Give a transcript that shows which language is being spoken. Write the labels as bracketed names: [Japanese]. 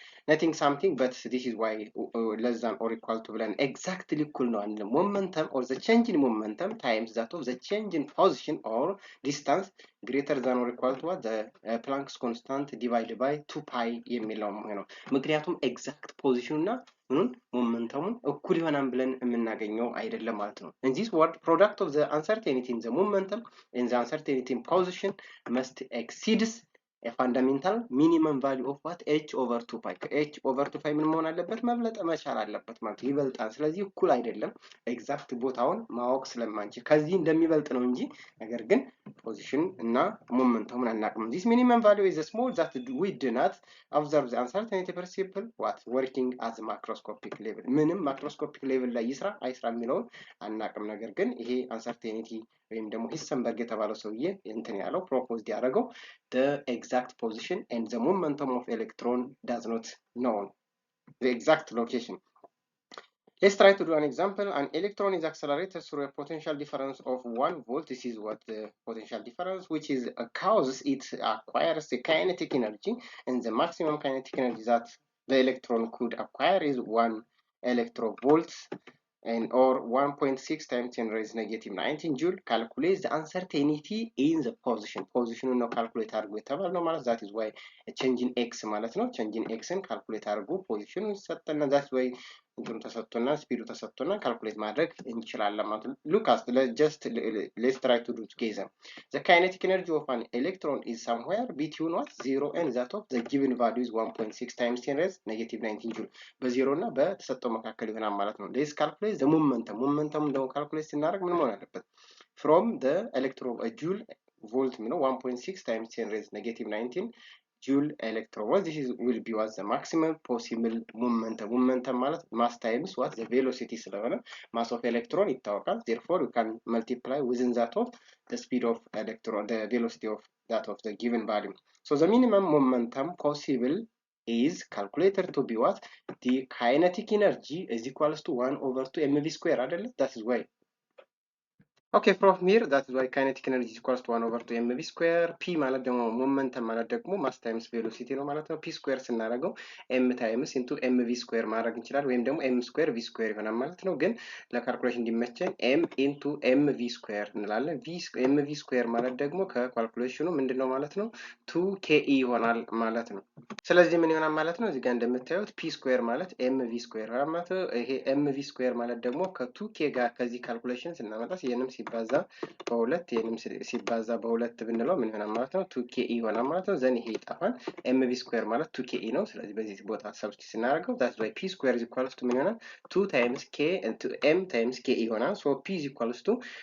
[English] Nothing something, but this is why less than or equal to ብለን exactly [Amharic] እኩል ነው አንልም። [English] momentum or the change in momentum times that of the change in position or distance greater than or equal to what the Planck's constant divided by 2 pi [Amharic] የሚለው ነው። ምክንያቱም ኤግዛክት ፖዚሽኑ እና ሞመንተሙን እኩል ይሆናል ብለን የምናገኘው አይደለም ማለት ነው። [English] in this word product of the uncertainty in the momentum in the uncertainty in position must exceeds a fundamental minimum value of what h over 2 pi h over 2 pi [Amharic] ምን መሆን አለበት? መብለጥ መቻል አለበት ማለት ይበልጣል። ስለዚህ እኩል አይደለም ኤግዛክት ቦታውን ማወቅ ስለማንችል ከዚህ እንደሚበልጥ ነው እንጂ ነገር ግን ፖዚሽን እና ሞመንተሙን አናውቅም። [English] this minimum value is small that we do not observe the uncertainty principle what working at the macroscopic level [Amharic] ምንም ማክሮስኮፒክ ሌቭል ላይ ይስራ አይስራ የሚለውን አናውቅም። ነገር ግን ይሄ uncertainty ወይም ደግሞ ሂሰንበርግ የተባለው ሰውዬ እንትን ያለው ፕሮፖዝድ ያደረገው [English] the exact position and the momentum of electron does not know the exact location. Let's try to do an example. An electron is accelerated through a potential difference of 1 volt. This is what the potential difference, which is causes it acquires the kinetic energy, and the maximum kinetic energy that the electron could acquire is 1 electrovolts and or 1.6 times 10 raised negative 19 joule. Calculate the uncertainty in the position. Position ነው calculate [Amharic] አድርጎ የተባለው ማለት [English] that is why a change in x ማለት ነው። change in x ን calculate አድርጎ position ይሰጠና that's why [Amharic] እንትኑ ተሰጥቶና ስፒዱ ተሰጥቶና [English] calculate [Amharic] ማድረግ እንችላለን ማለት ነው። [English] Look at let's try to do together. The kinetic energy of an electron is somewhere between what 0 and that of the given value is 1.6 times 10 raised negative 19 joule. [Amharic] በ0 እና በተሰጠው መካከል ይሆናል ማለት ነው። [English] Let's calculate the momentum. [Amharic] Momentum ደግሞ calculate ስናደርግ ምን መሆን አለበት? [English] From the electron joule volt ነው 1.6 times 10 raised negative 19 joule electron. This will be what the maximum possible momentum. Momentum ማለት mass times what the velocity ስለሆነ mass of electron ይታወቃል. Therefore you can multiply within that of the speed of electron, the velocity of that of the given value. So the minimum momentum possible is calculated to be what the kinetic energy is equals to 1 over 2 mv square አይደለ? That is why Okay, from here that is why kinetic energy is equals to 1 over 2 mv square. [Amharic] P ማለት ደግሞ momentum ማለት ደግሞ mass times velocity ነው ማለት ነው። p square ስናደርገው [English] m times into mv square [Amharic] ማድረግ እንችላለን ወይም ደግሞ m square v square ይሆናል ማለት ነው። ግን ለካልኩሌሽን እንዲመቸን m into mv square እንላለን። mv square ማለት ደግሞ ከካልኩሌሽኑ ምንድነው ማለት ነው 2ke ይሆናል ማለት ነው። ስለዚህ ምን ይሆናል ማለት ነው? እዚህ ጋር እንደምታዩት p square ማለት mv square ይሆናል ማለት ነው። ይሄ mv square ማለት ደግሞ ከ2k ጋር ከዚህ ካልኩሌሽን ስናመጣ የንም ሲባዛ በሁለት የንም ሲባዛ በሁለት ብንለው ምን ይሆናል ማለት ነው 2ke ይሆናል ማለት ነው። ዘን ይሄ ይጠፋል። mv square ማለት 2ke ነው። ስለዚህ በዚህ ቦታ ሰብስቲት ስናደርገው [English] that's why p square is equals to [Amharic] ምን ይሆናል 2 times k into m times ke ይሆናል። so p is equals to